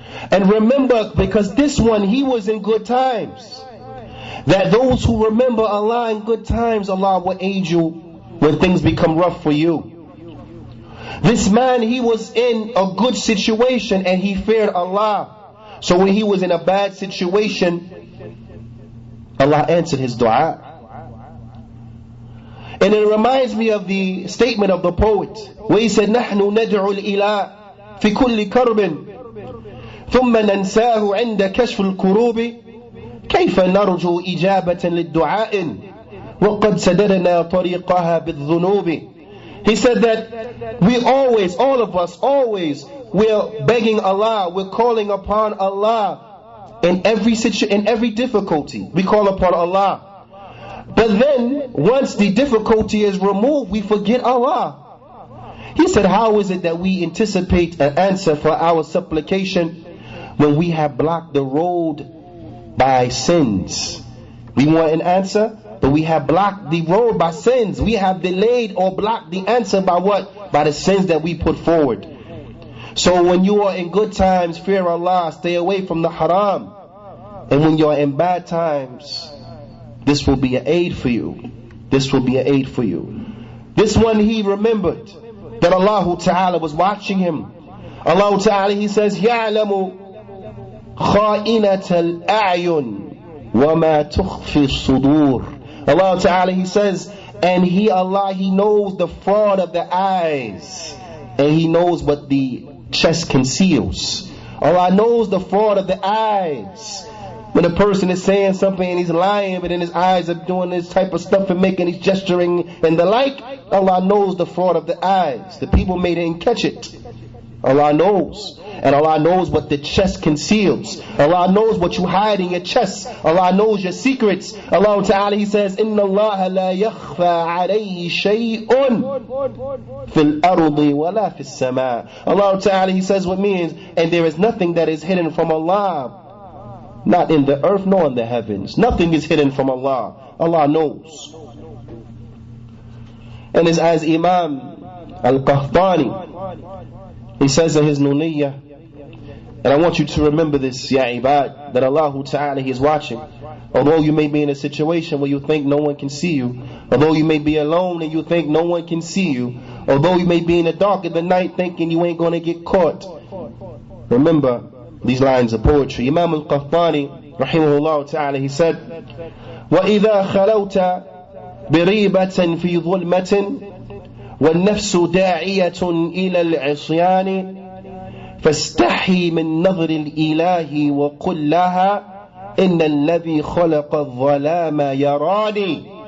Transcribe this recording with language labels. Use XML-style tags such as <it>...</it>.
<en>And remember, because this one, he was in good times, that those who remember Allah in good times, Allah will aid you when things become rough for you. This man, he was in a good situation and he feared Allah. So when he was in a bad situation, Allah answered his dua. And it reminds me of the statement of the poet, where he said,</en> <ar>نحن ندعو الإله في كل كرب ثم ننساه عند كشف الكروب كيف نرجو إجابة للدعاء وقد سددنا طريقها بالذنوب.</ar> <en>He said that we always, all of us, always, we're begging Allah, we're calling upon Allah in every difficulty. We call upon Allah. But then, once the difficulty is removed, we forget Allah. He said, how is it that we anticipate an answer for our supplication when we have blocked the road by sins? We want an answer, but we have blocked the road by sins. We have delayed or blocked the answer by what? By the sins that we put forward. So when you are in good times, fear Allah, stay away from the haram. And when you're in bad times, this will be an aid for you. This will be an aid for you. This one, he remembered that Allah Ta'ala was watching him. Allah Ta'ala, he says,</en> <ar>يَعْلَمُ خَائِنَةَ الْأَعْيُنِ وَمَا تُخْفِي الصُّدُورِ.</ar> <en>Allah Ta'ala, he says, and he, Allah, he knows the fraud of the eyes, and he knows what the chest conceals. Allah knows the fraud of the eyes. When a person is saying something and he's lying, but then his eyes are doing this type of stuff and making his gesturing and the like, Allah knows the fraud of the eyes. The people may didn't catch it. Allah knows. And Allah knows what the chest conceals. Allah knows what you hide in your chest. Allah knows your secrets.</en> <ar>Allah Ta'ala, he says, إِنَّ اللَّهَ لَا يَخْفَى عَلَيْهِ شَيْءٌ فِي الْأَرْضِ وَلَا فِي السَّمَاءِ.</ar> <en>Allah Ta'ala, he says what means, and there is nothing that is hidden from Allah, not in the earth nor in the heavens. Nothing is hidden from Allah. Allah knows. And it's as Imam Al-Qahtani, he says in his Nuniyya, and I want you to remember this,</en> <ar>ya ibad,</ar> <en>that Allah Ta'ala, he is watching. Although you may be in a situation where you think no one can see you, although you may be alone and you think no one can see you, although you may be in the dark of the night thinking you ain't going to get caught, remember these lines of poetry.</en> <ar>Imam Al-Qahtani, rahimahullah ta'ala,</ar> <en>he said,</en> <ar>وَإِذَا خَلَوْتَ بِرِيبَةٍ فِي ظُلْمَةٍ وَالنَّفْسُ دَاعِيَةٌ إِلَى الْعِصْيَانِ فاستحي من نظر الإله وقل لها إن الذي خلق الظلام يراني.</ar>